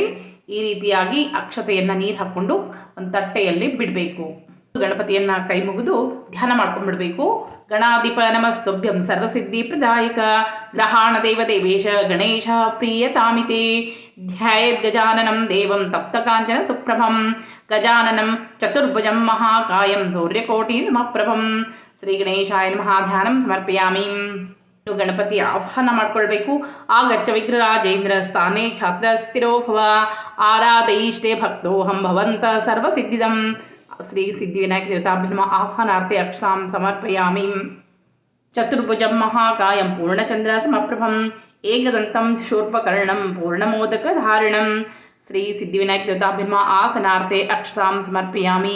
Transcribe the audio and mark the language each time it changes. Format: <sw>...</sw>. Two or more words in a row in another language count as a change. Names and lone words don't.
<kn>ಈ ರೀತಿಯಾಗಿ ಅಕ್ಷತೆಯನ್ನು ನೀರು ಹಾಕ್ಕೊಂಡು ಒಂದು ತಟ್ಟೆಯಲ್ಲಿ ಬಿಡಬೇಕು. ಗಣಪತಿಯನ್ನು ಕೈ ಮುಗಿದು ಧ್ಯಾನ ಮಾಡ್ಕೊಂಡ್ಬಿಡ್ಬೇಕು.</kn> <sa>ಗಣಾಧಿಪ ನಮಸ್ತುಭ್ಯಂ ಸರ್ವಸಿದ್ಧಿ ಪ್ರದಾಯಕ ಗ್ರಹಾಣ ದೇವ ದೇವೇಶ ಗಣೇಶ ಪ್ರಿಯತಾಮಿತೆ ಧ್ಯಾಯೇದ್ ಗಜಾನನಂ ದೇವಂ ತಪ್ತಕಾಂಚನ ಸುಪ್ರಭಂ ಗಜಾನನಂ ಚತುರ್ಭುಜಂ ಮಹಾಕಾಯಂ ಸೂರ್ಯಕೋಟಿ ಸಮಪ್ರಭಂ ಶ್ರೀ ಗಣೇಶಾಯ ನಮಃ ಧ್ಯಾನಂ ಸಮರ್ಪಯಾಮಿ.</sa> <kn>ಗಣಪತಿ ಆಹ್ವಾನ ಮಾಡ್ಕೊಳ್ಬೇಕು.</kn> <sa>ಆಗಚ್ಚ ವಿಗ್ರಹರಾಜೇಂದ್ರ ಸ್ಥಾನೇ ಛಾತ್ರ ಸ್ಥಿರೋ ಭವ ಆರಾಧಯಿಷ್ಟೇ ಭಕ್ತೋಹಂ ಭವಂತ ಸರ್ವಸಿದ್ಧಿದಂ ಶ್ರೀ ಸಿದ್ಧಿವಿನಾಯಕ ದೇವತಾಭ್ಯಮ ಆಹ್ವಾನಾರ್ಥೆ ಅಕ್ಷತಾಂ ಸಮರ್ಪಯಾಮಿ. ಚತುರ್ಭುಜಂ ಮಹಾಕಾಯಂ ಪೂರ್ಣಚಂದ್ರ ಸಮಪ್ರಭಂ ಏಕದಂತಂ ಶೂರ್ಪಕರ್ಣಂ ಪೂರ್ಣಮೋದಕ ಧಾರಣಂ ಶ್ರೀ ಸಿದ್ಧಿವಿನಾಯಕ ದೇವತಾಭ್ಯಮ ಆಸನಾರ್ಥೆ ಅಕ್ಷತಾಂ ಸಮರ್ಪಯಾಮಿ.</sa>